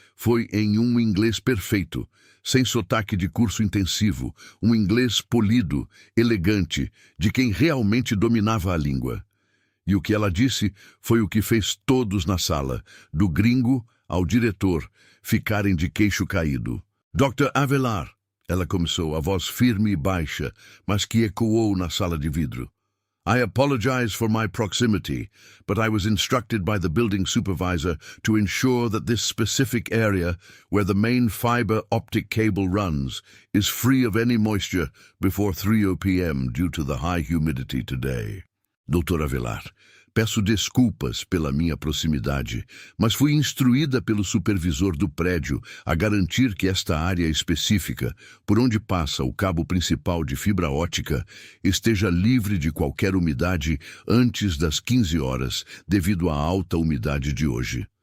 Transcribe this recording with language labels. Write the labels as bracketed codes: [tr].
[pt] Foi em um inglês perfeito, sem sotaque de curso intensivo, um inglês polido, elegante, de quem realmente dominava a língua. E o que ela disse foi o que fez todos na sala, do gringo ao diretor, ficarem de queixo caído. "Dr. Avelar", ela começou, a voz firme e baixa, mas que ecoou na sala de vidro. [en] "I apologize for my proximity, but I was instructed by the building supervisor to ensure that this specific area, where the main fiber optic cable runs, is free of any moisture before 3 p.m. due to the high humidity today." "Dr. Avelar, [pt] Peço desculpas pela minha proximidade, mas fui instruída pelo supervisor do prédio a garantir que esta área específica, por onde passa o cabo principal de fibra ótica, esteja livre de qualquer umidade antes das 15 horas, devido à alta umidade de hoje.